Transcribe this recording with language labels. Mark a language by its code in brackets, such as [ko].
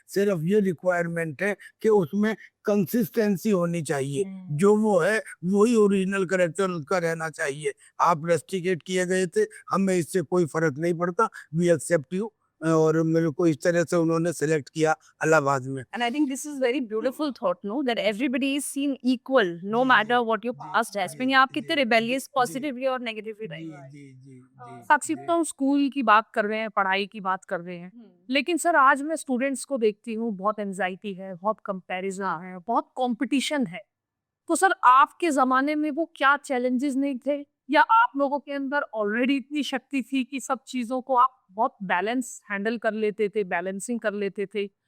[hi] सिर्फ ये रिक्वायरमेंट है कि उसमें कंसिस्टेंसी होनी चाहिए, जो वो है वही ओरिजिनल करेक्टर उसका रहना चाहिए। आप रेस्ट्रिकेट किए गए थे, हमें इससे कोई फर्क नहीं पड़ता, [en] We accept you. [hi] और मेरे को इस तरह से उन्होंने सेलेक्ट किया इलाहाबाद में। [en] And I think this is very beautiful thought, no? That everybody is seen equal, no matter what your past has been. [hi] या आप कितने rebellious, positively और negatively रहे। साक्षी, तो हम स्कूल की बात कर रहे हैं, पढ़ाई की बात कर रहे हैं, लेकिन सर आज मैं स्टूडेंट्स को देखती हूँ, बहुत एंजाइटी है, बहुत कंपैरिजन है, बहुत कंपटीशन है। तो सर आपके जमाने में वो क्या चैलेंजेस नहीं थे, या आप लोगों के अंदर ऑलरेडी इतनी शक्ति थी कि सब चीजों को आप बहुत बैलेंस हैंडल कर लेते थे, बैलेंसिंग कर लेते थे?